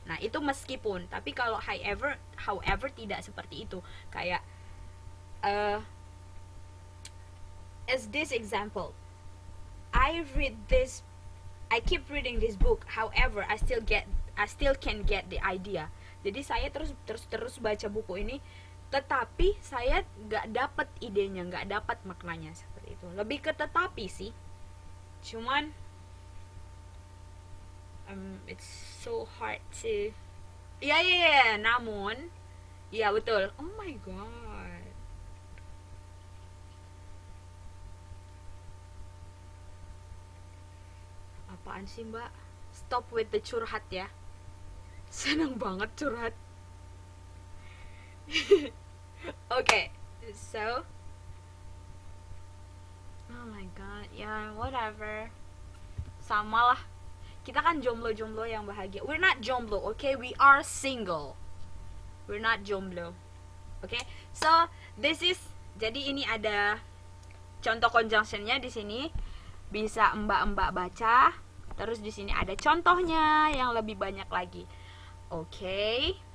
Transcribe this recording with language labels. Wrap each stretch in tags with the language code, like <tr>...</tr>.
<id>Nah itu meskipun, tapi kalau however tidak seperti itu, kayak</id> <en>as this example, I keep reading this book, however I still can get the idea.</en> <id>Jadi saya terus baca buku ini, tetapi saya nggak dapat idenya, nggak dapat maknanya, seperti itu. Lebih ke tetapi sih, cuman</id> <en>it's so hard to</en> <id>namun betul.</id> <en>Oh my god,</en> <id>apaan sih mbak?</id> <en>Stop with the</en> <id>curhat ya, seneng banget curhat.</id> <en>Okay, so oh my god, whatever,</en> <id>sama lah, kita kan jomblo yang bahagia.</id> <en>We're not jomblo, okay, we are single, we're not jomblo, okay. So this is,</en> <id>jadi ini ada contoh conjunctionnya di sini, bisa mbak baca. Terus di sini ada contohnya yang lebih banyak lagi, okay.</id>